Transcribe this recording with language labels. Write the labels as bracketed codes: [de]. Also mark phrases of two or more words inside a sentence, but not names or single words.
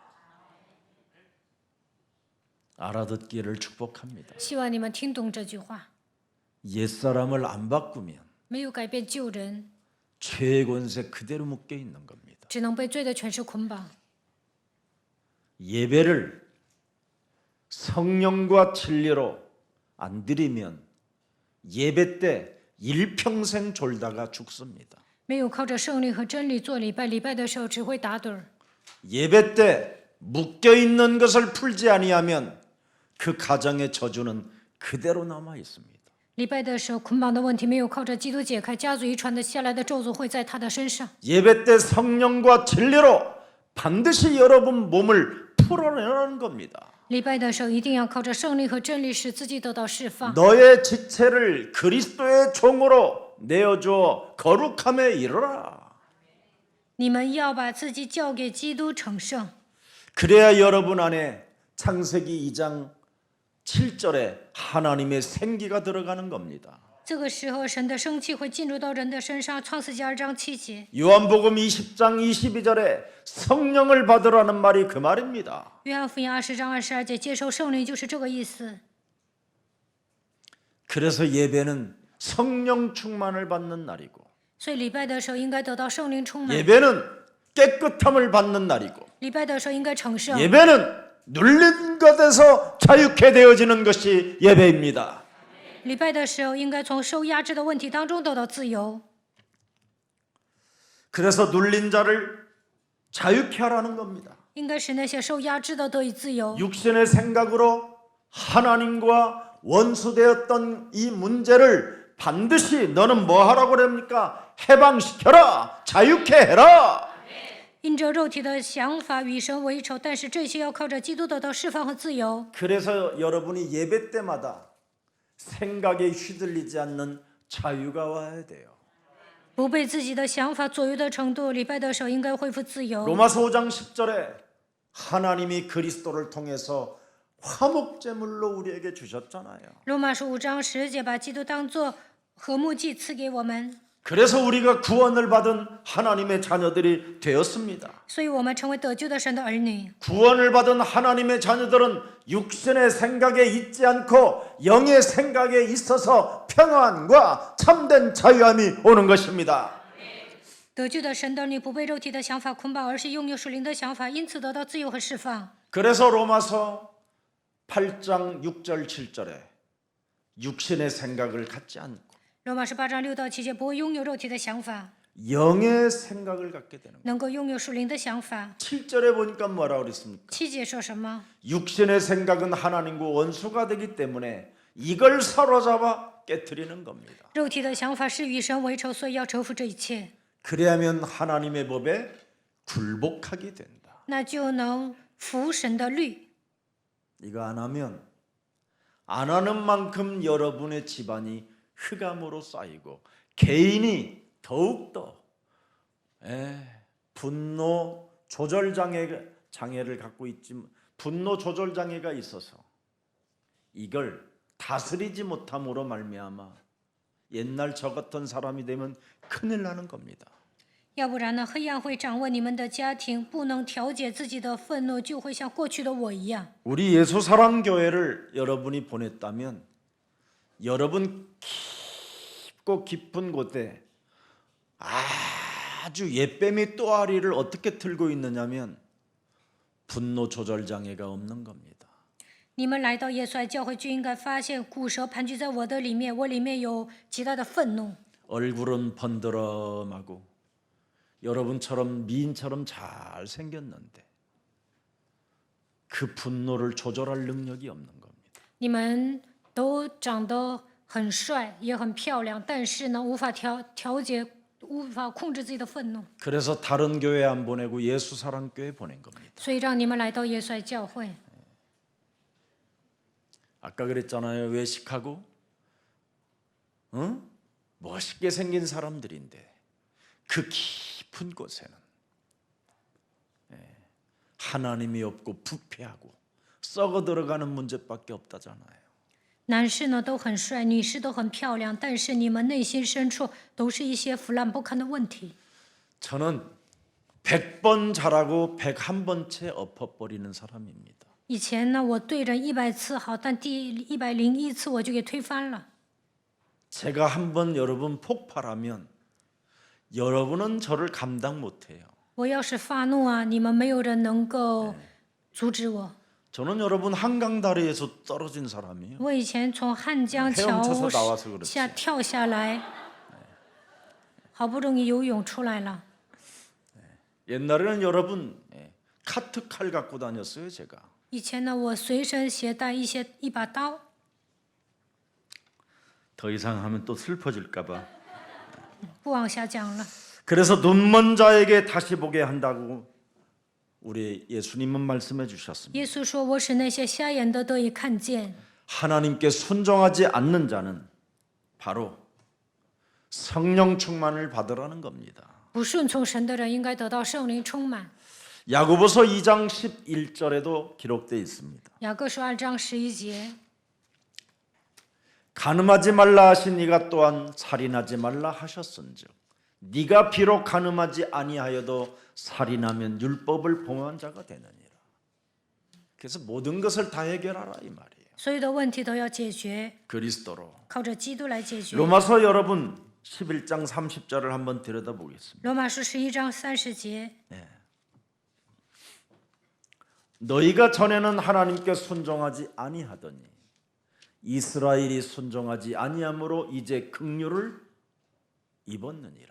[ko] 알아듣기를 축복합니다. [zh] 希望你们听懂这句话。 [ko] 옛사람을 안 바꾸면 [zh] 没有改变旧人， [ko] 죄의 권세 그대로 묶여 있는 겁니다. [zh] 只能被罪的权势捆绑。 [ko] 예배를 성령과 진리로 안 드리면 예배 때 일평생 졸다가 죽습니다. [zh] 没有靠着圣灵和真理做礼拜，礼拜的时候只会打盹儿。 [ko] 예배 때 묶여 있는 것을 풀지 아니하면 그 가정의 저주는 그대로 남아 있습니다. [zh] 礼拜的时候捆绑的问题没有靠着基督解开，家族遗传的下来的咒诅会在他的身上。 [ko] 예배 때 성령과 진리로 반드시 여러분 몸을 풀어내라는 겁니다. [zh] 礼拜的时候一定要靠着圣灵和真理使自己得到释放。 [ko] 너의 지체를 그리스도의 종으로 내어주어 거룩함에 이르라. [zh] 你们要把自己交给基督成圣， [ko] 그래야 여러분 안에 창세기 2장 7절에 하나님의 생기가 들어가는 겁니다. [zh] 这个时候神的生气会进入到人的身上。创世纪2章7节， [ko] 요한복음 20장 22절에 성령을 받으라는 말이 그 말입니다. [zh] 约翰福音20章22节，接受圣灵就是这个意思。 [ko] 그래서 예배는 성령 충만을 받는 날이고 [zh] 所以礼拜的时候应该得到圣灵充满， [ko] 예배는 깨끗함을 받는 날이고 [zh] 礼拜的时候应该成圣， [ko] 예배는 눌린 것에서 자유케 되어지는 것이 예배입니다. [zh] 礼拜的时候应该从受压制的问题当中得到自由。 [ko] 그래서 눌린 자를 자유케 하라는 겁니다. [zh] 应该使那些受压制的得以自由。 [ko] 육신의 생각으로 하나님과 원수되었던 이 문제를 반드시 너는 뭐 하라고 그럽니까? 해방시켜라, 자유케 해라. [zh] 因着肉体的想法与神为仇，但是这些要靠着基督得到释放和自由。 [ko] 그래서 여러분이 예배 때마다 생각에 휘둘리지 않는 자유가 와야 돼요. [zh] 不被自己的想法左右的程度，礼拜的时候应该恢复自由。 [ko] 로마서 5장 10절에 하나님이 그리스도를 통해서 화목제물로 우리에게 주셨잖아요. [zh] 罗马书5章10节，把基督当作和睦祭赐给我们， [ko] 그래서 우리가 구원을 받은 하나님의 자녀들이 되었습니다. [zh] 所以我们成为得救的神的儿女。 [ko] 구원을 받은 하나님의 자녀들은 육신의 생각에 있지 않고 영의 생각에 있어서 평안과 참된 자유함이 오는 것입니다. [zh] 得救的神的儿女不被肉体的想法捆绑，而是拥有属灵的想法，因此得到自由和释放。 [ko] 그래서 로마서 8장 6절 7절에 육신의 생각을 갖지 않고 [zh] 罗马书8章6到7节，不会拥有肉体的想法， [ko] 영의 생각을 갖게 되는 거예요. [zh] 能够拥有属灵的想法。 [ko] 7절에 보니까 뭐라 그랬습니까? [zh] 7 节说什么？ [ko] 육신의 생각은 하나님과 원수가 되기 때문에 이걸 사로잡아 깨트리는 겁니다. [zh] 肉体的想法是与神为仇，所以要折服这一切， [ko] 그래야면 하나님의 법에 굴복하게 된다. [zh] 那就能服神的律。 [ko] 이거 안 하면 안 하는 만큼 여러분의 집안이 흑암으로 쌓이고 개인이 더욱더 분노 조절 장애를 갖고 있지만 분노 조절 장애가 있어서 이걸 다스리지 못함으로 말미암아 옛날 저 같은 사람이 되면 큰일 나는 겁니다. [zh] 要不然呢，黑暗会掌握你们的家庭，不能調节自己的愤怒，就会像过去的我一样。 [ko] 우리 예수사랑교회를 여러분이 보냈다면 여러분 깊고 깊은 곳에 아주 예뱀이 또아리를 어떻게 틀고 있느냐면 분노 조절 장애가 없는 겁니다. [zh] 你们来到耶稣爱教会，就应该发现骨蛇盘踞在我的里面，我里面有极大的愤怒。 [ko] 얼굴은 번드럼하고 여러분처럼 미인처럼 잘 생겼는데 그 분노를 조절할 능력이 없는 겁니다. [zh] 你们都长得很帅，也很漂亮，但是呢，无法调节，无法控制自己的愤怒， [ko] 그래서 다른 교회 안 보내고 예수사랑교회 보낸 겁니다. [zh] 所以让你们来到耶稣爱教会。 [ko] 아까 그랬잖아요. 외식하고 멋있게 생긴 사람들인데 그 깊은 곳에는 하나님이 없고 부패하고 썩어 들어가는 문제밖에 없다잖아요. [zh] 男士呢都很帅，女士都很漂亮，但是你们内心深处都是一些腐烂不堪的问题。 [ko] 저는 100번 잘하고 101번째 엎어버리는 사람입니다. [zh] 以前呢，我对人100次好，但第101次我就给推翻了。 [ko] 제가 한번 여러분 폭발하면 여러분은 저를 감당 못해요. [zh] 我要是发怒啊，你们没有人能够阻止我。 [ko] 저는 여러분 한강 다리에서 떨어진 사람이에요. [zh] 我以前从汉江桥 [ko] 헤엄쳐서 나와서 그렇지. [zh] 下跳下来，好不容易游泳出来了。 [ko] 옛날에는 여러분 카트 칼 갖고 다녔어요, 제가. [zh] 以前呢，我随身携带一把刀。 [ko] 더 이상 하면 또 슬퍼질까 봐. [zh] 不往下讲了。 [ko] 그래서 눈먼 자에게 다시 보게 한다고 우리 예수님은 말씀해 주셨습니다. [zh] 耶稣说：“我使那些瞎眼的得以看见。 [ko] 하나님께 순종하지 않는 자는 바로 성령 충만을 받으라는 겁니다. [zh] 不顺从神的人应该得到圣灵充满。 [ko] 야고보서 2장 11절에도 기록되어 있습니다. [zh] 雅各书2章11节， [ko] 간음하지 말라 하신 이가 또한 살인하지 말라 하셨은즉 네가 비록 간음하지 아니하여도 살인하면 율법을 범한 자가 되느니라. 그래서 모든 것을 다 해결하라 이 말이에요. [zh] 所有的问题都要解决， [ko] 그리스도로. [zh] 靠着基督来解决。 [ko] 로마서 여러분 11장 30절을 한번 들여다보겠습니다. [zh] 罗马书11章30节， [ko] 너희가 전에는 하나님께 순종하지 아니하더니 이스라엘이 순종하지 아니함으로 이제 긍휼을 입었느니라.